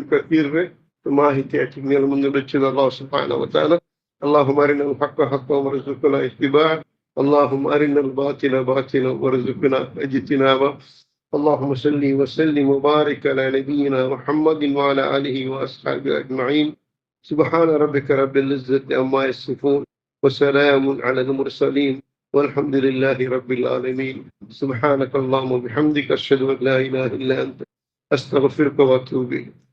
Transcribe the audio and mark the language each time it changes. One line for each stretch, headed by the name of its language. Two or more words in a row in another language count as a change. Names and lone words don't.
Malayalam: കസീറിന്റെ മാഹിതിയായിട്ട് നിങ്ങൾ മുന്നിൽ വെച്ചത്
Arabic: الله سبحانه وتعالى اللهم أرنا الحق حقا وارزقنا اتباعه اللهم أرنا الباطل باطلا وارزقنا اجتنابه اللهم صل وسلم وبارك على نبينا محمد وعلى آله وأصحابه أجمعين سبحان ربك رب العزة عما يصفون وسلام على المرسلين والحمد لله رب العالمين سبحانك اللهم وبحمدك أشهد أن لا إله إلا أنت أستغفرك وأتوب إليك